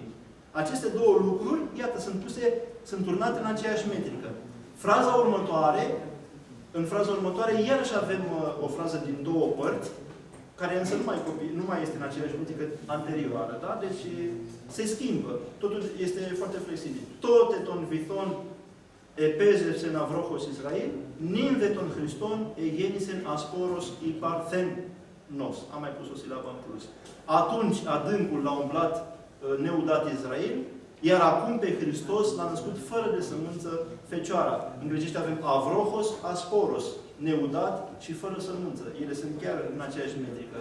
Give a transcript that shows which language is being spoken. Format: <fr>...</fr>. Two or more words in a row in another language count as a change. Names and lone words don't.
<ro>Aceste două lucruri, iată, sunt turnate în aceeași metrică. Fraza următoare, în fraza următoare, iarăși avem o frază din două părți, care însă nu mai este în aceeași metrică anterioară, da? Deci se schimbă. Totul este foarte flexibil.</ro> <el>Τότε τον βυθόν επέζευσεν αυρόχος Ισραήλ, νύμδε τον Χριστόν εγέννησεν ασπόρος υπαρθένος.</el> <ro>Am mai pus o silabă în plus. Atunci adâncul l-a umblat neudat Israel, iar acum pe Hristos l-a născut fără de sămânță Fecioara. În grecește avem</ro> <el>άβροχος, άσπορος,</el> <ro>neudat și fără sămânță. Ele sunt chiar în aceeași metrică.</ro>